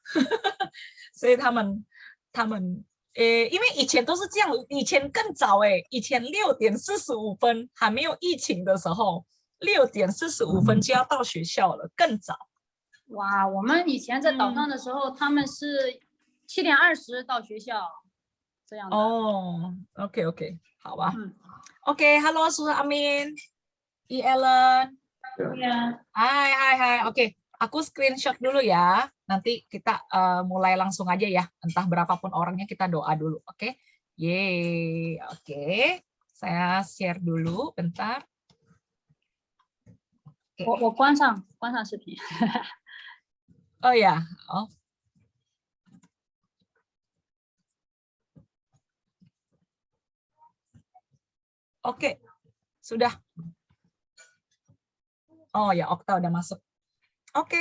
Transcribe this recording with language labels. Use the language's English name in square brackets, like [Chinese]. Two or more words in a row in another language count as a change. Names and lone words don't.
[Chinese] 所以他们因为以前都是这样，以前更早以前6点45分还没有疫情的时候，6点45分就要到学校了，更早。哇，我们以前在岛上的时候，他们是7点20到学校。这样的。哦， [English] OK OK， [Chinese] 好吧。嗯， [Indonesian] OK，Halo Suster Amin, Ellen. iya. Hai. Oke, aku screenshot dulu ya. Nanti kita mulai langsung aja ya. Entah berapapun orangnya kita doa dulu. Oke. Yeay. Oke. Saya share dulu bentar. [Chinese] 我关上视频。 [Indonesian] Oh ya. Oh. Oke. Sudah. Oh ya, Okta udah masuk. Oke.